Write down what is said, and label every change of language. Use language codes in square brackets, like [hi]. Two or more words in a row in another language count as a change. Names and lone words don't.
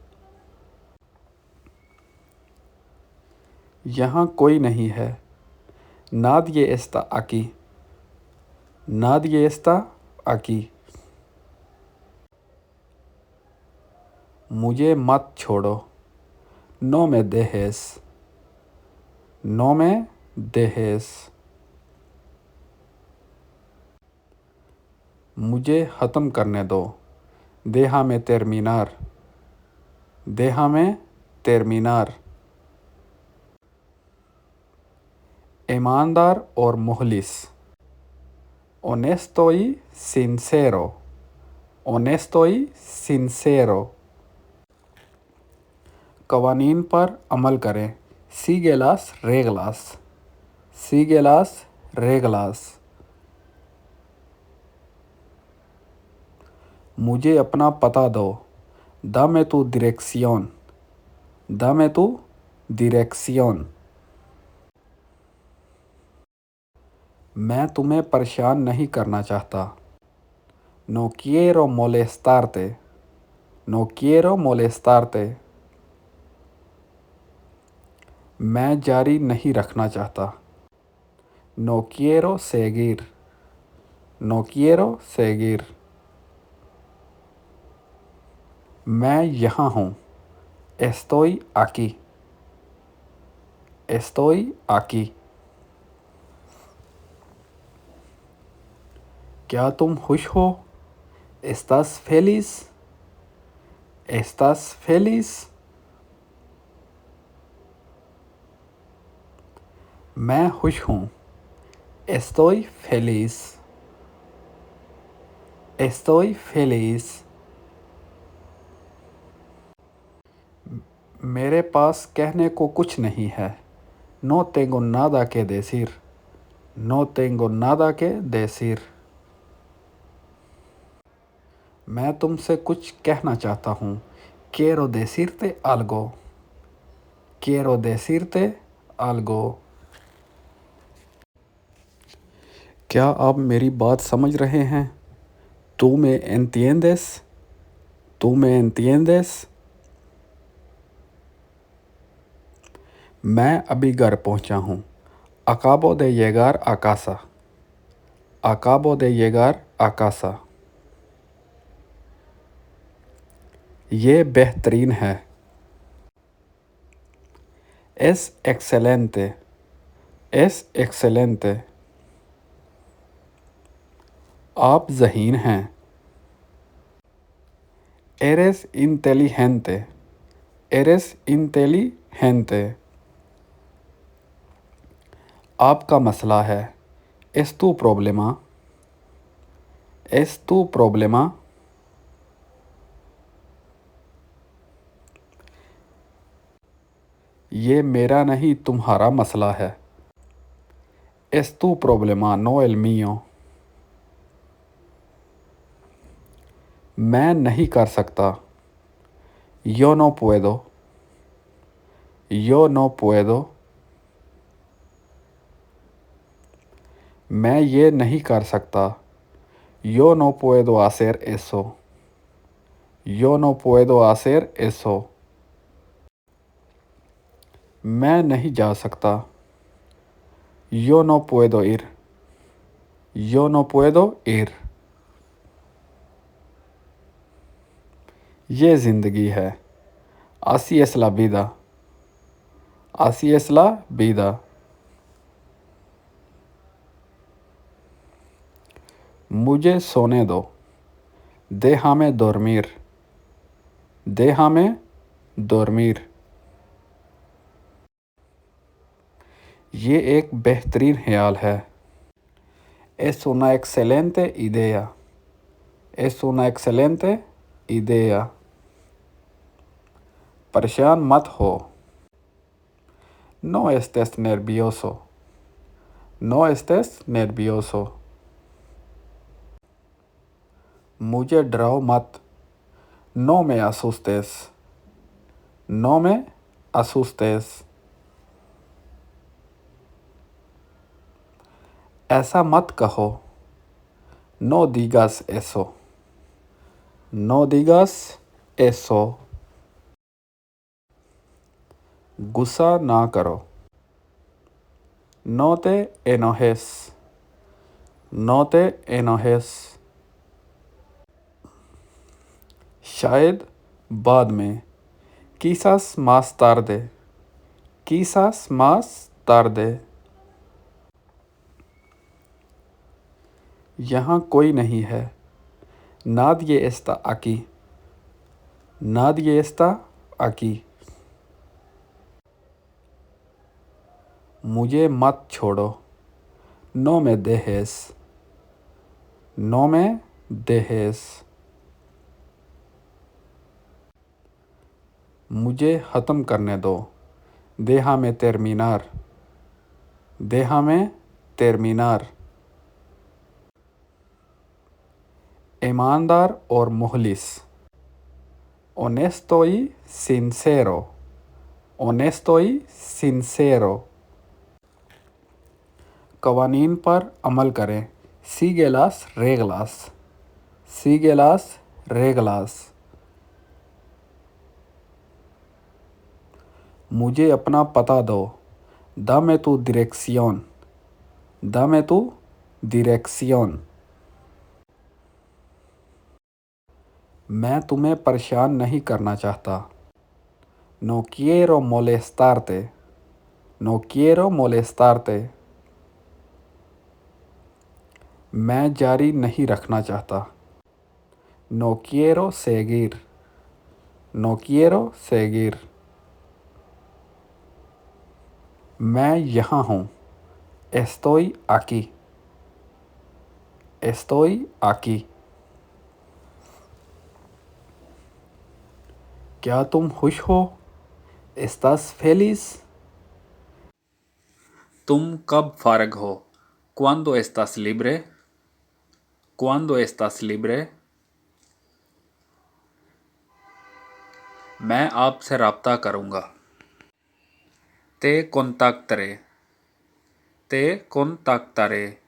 [ur] یہاں کوئی نہیں ہے. [es] Nadie está aquí. Nadie está aquí. [ur] مجھے مت چھوڑو. [es] No me dejes. No me dejes. [ur] مجھے ختم کرنے دو. [es] Déjame terminar. Déjame terminar. [ur] ایماندار اور مخلص. [es] Honesto y sincero. Honesto y sincero. [ur] قوانین پر عمل کریں. [es] Sigue las reglas. Sigue las reglas. [ur] مجھے اپنا پتا دو. [es] Dame tu dirección. Dame tu dirección. [ur] میں تمہیں پریشان نہیں کرنا چاہتا. [es] No quiero molestarte. No quiero molestarte. [ur] میں جاری نہیں رکھنا چاہتا. [es] No quiero seguir. No quiero seguir. [ur] میں یہاں ہوں. [es] Estoy aquí. Estoy aquí. [ur] کیا تم خوش ہو? [es] ¿Estás feliz? ¿Estás feliz? [ur] میں خوش ہوں. [es] Estoy feliz. Estoy feliz. [ur] میرے پاس کہنے کو کچھ نہیں ہے. [es] No tengo nada que decir. No tengo nada que decir. [ur] میں تم سے کچھ کہنا چاہتا ہوں. [es] Quiero decirte algo. Quiero decirte algo. [ur] کیا آپ میری بات سمجھ رہے ہیں? [es] ¿Tú me entiendes? ¿Tú me entiendes? [ur] میں ابھی گھر پہنچا ہوں. [es] Acabo de llegar a casa. Acabo de llegar a casa. [ur] یہ بہترین ہے. [es] Es excelente. Es excelente. [ur] آپ ذہین ہیں. [es] Eres inteligente. Eres inteligente. [ur] آپ کا مسئلہ ہے. [es] Es tu problema. Es tu problema. [ur] یہ میرا نہیں تمہارا مسئلہ ہے. [es] Es tu problema, no el mío. [ur] میں نہیں کر سکتا. [es] Yo no puedo. Yo no puedo. [ur] میں یہ نہیں کر سکتا. [es] Yo no puedo hacer eso. Yo no puedo hacer eso. [ur] میں نہیں جا سکتا. [es] Yo no puedo ir. Yo no puedo ir. [ur] یہ زندگی ہے. [es] Así es la vida. Así es la vida. [ur] مجھے سونے دو. [es] Déjame dormir. Déjame dormir. [ur] یہ ایک بہترین خیال ہے. [es] Es una excelente idea. Es una excelente idea. [ur] پریشان مت ہو. [es] No estés nervioso. No estés nervioso. [ur] مجھے ڈراؤ مت. [es] No me asustes. No me asustes. [ur] ایسا مت کہو. [es] No digas eso. No digas eso. [ur] غصہ نہ کرو. [es] No te enojes. No te enojes. [ur] شاید بعد میں. [es] Quizás más tarde. Quizás más tarde. [ur] یہاں کوئی نہیں ہے. [es] Nadie está aquí. Nadie está aquí. [ur] مجھے مت چھوڑو. [es] No me dejes. No me dejes. [ur] مجھے ختم کرنے دو. [es] Déjame terminar. Déjame terminar. [ur] ایماندار اور مخلص. [es] honesto y sincero, honesto y sincero। [ur] قوانین پر عمل کریں, [es] sigue las reglas, sigue las reglas। [ur] مجھے اپنا پتا دو, [es] dame tu dirección, dame tu dirección। [ur] میں تمہیں پریشان نہیں کرنا چاہتا, [es] no quiero molestarte, no quiero molestarte। [ur] میں جاری نہیں رکھنا چاہتا, [es] no quiero seguir, no quiero seguir। [ur] میں یہاں ہوں, [es] estoy aquí, estoy aquí। [ur] کیا تم خوش ہو, [es] estás feliz। [ur] تم کب فارغ ہو, [es] cuando estás libre, cuando estás libre। [ur] میں آپ سے رابطہ کروں گا, [es] te contactaré, te contactaré।